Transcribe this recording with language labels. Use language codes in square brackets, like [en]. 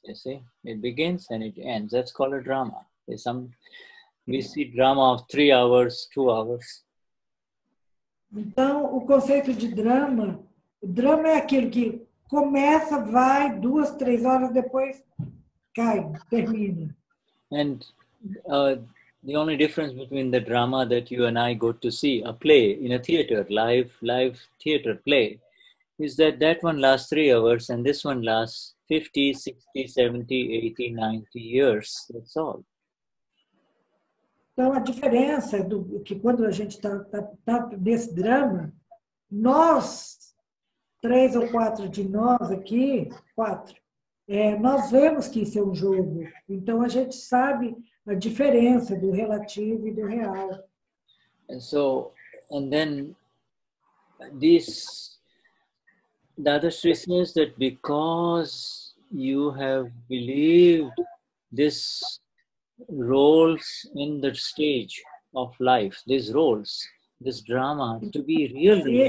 [en] You see, it begins and it ends. That's called a drama. We see drama of 3 hours, 2 hours. [pt] Então, o conceito de drama, o drama é aquilo que começa, vai, 2, 3 horas, depois cai, termina. [en] And the only difference between the drama that you and I go to see, a play in a theater, live theater play, is that one lasts 3 hours and this one lasts 50, 60, 70, 80, 90 years. That's all. [pt] Então, a diferença do que quando a gente está nesse drama, nós, 3 ou 4 de nós aqui, 4, nós vemos que isso é um jogo. Então, a gente sabe a diferença do relativo e do real. [en] And then this Dadashri says that because you have believed this roles in the stage of life, these roles, this drama to be real.